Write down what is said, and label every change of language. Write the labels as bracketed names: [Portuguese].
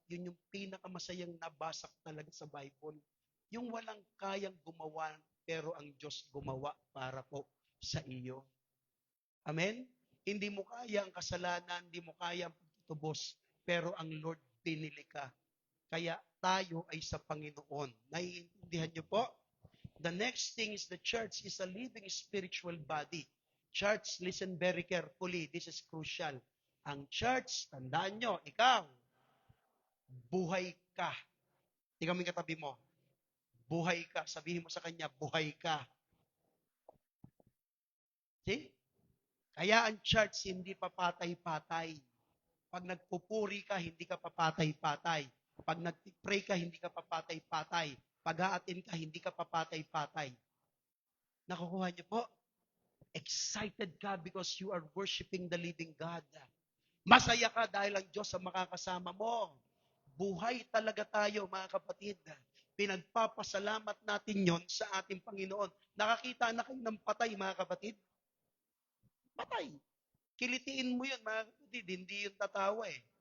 [Filipino] Yun yung pinakamasayang nabasak talaga sa Bible. Yung walang kayang gumawa, pero ang Diyos gumawa para po sa iyo. Amen? Hindi mo kaya ang kasalanan, hindi mo kaya ang pagtutubos, pero ang Lord pinili ka. Kaya tayo ay sa Panginoon. Naiintindihan niyo po? [English] The next thing is the church is a living spiritual body. Church, listen very carefully. This is crucial. [Filipino] Ang church, tandaan nyo, ikaw, buhay ka. Tingnan mo yung katabi mo. Buhay ka. Sabihin mo sa kanya, buhay ka. See? Kaya ang church, hindi papatay-patay. Pag nagpupuri ka, hindi ka papatay-patay. Pag nag-pray ka, hindi ka papatay-patay. Pag-aatin ka, hindi ka papatay-patay. Nakukuha niyo po? [English] Excited ka because you are worshiping the living God. [Filipino] Masaya ka dahil ang Diyos ang makakasama mo. Buhay talaga tayo, mga kapatid. Pinagpapasalamat natin yon sa ating Panginoon. Nakakita na kayo ng patay, mga kapatid? Patay. Kilitiin mo yun, mga kapatid. Hindi yun tatawa eh.